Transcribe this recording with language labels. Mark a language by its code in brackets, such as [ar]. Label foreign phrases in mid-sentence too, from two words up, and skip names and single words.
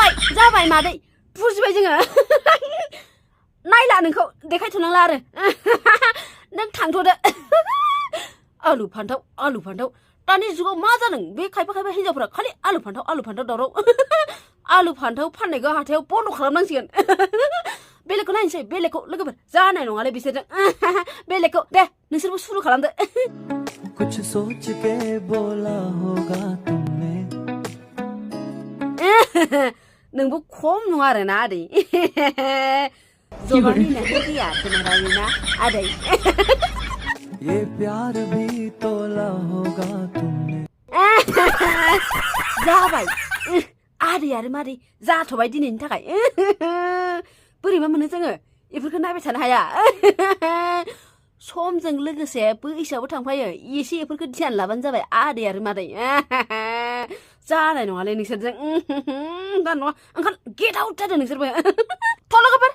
[brx] जाबाय मादै बुजिबाय जोङो नायला नोंखौ देखायथ'नांला आरो नों थांथ'दो आलु फान्थाव दानि जुगाव मा जादों बे खायफा हिनजावफोरा खालि आलु फान्थाव दावराव आलु फान्थाव फाननायखौ हाथायाव बन्द' खालामनांसिगोन बेलेगखौ नायनोसै बेलेगखौ लोगोफोर जानाय नङालै बिसोरजों बेलेगखौ दे नोंसोरबो सुरु खालामदो [hi] कुछ सोच के बोला होगा तुमने [brx] नोंबो खम नङा आरोना आदै जबानि नहर गैया [hi] तुम्हारा ना [brx] आदै [hi] ये प्यार भी तोला होगा तुमने [brx] जाबाय आदै आरो मादै जाथ'बाय दिनैनि थाखाय बोरैबा मोनो जोङो बेफोरखौ नायबाय थानो हाया समजों लोगोसे बैसोआबो थांफायो एसे बेफोरखौ ध्यान लाबानो जाबाय आदै आरो मादै जानाय नङालै नोंसोरजों दा नङा ओंखार [en] get out [brx] जादो नोंसोरबो थल'गोफोर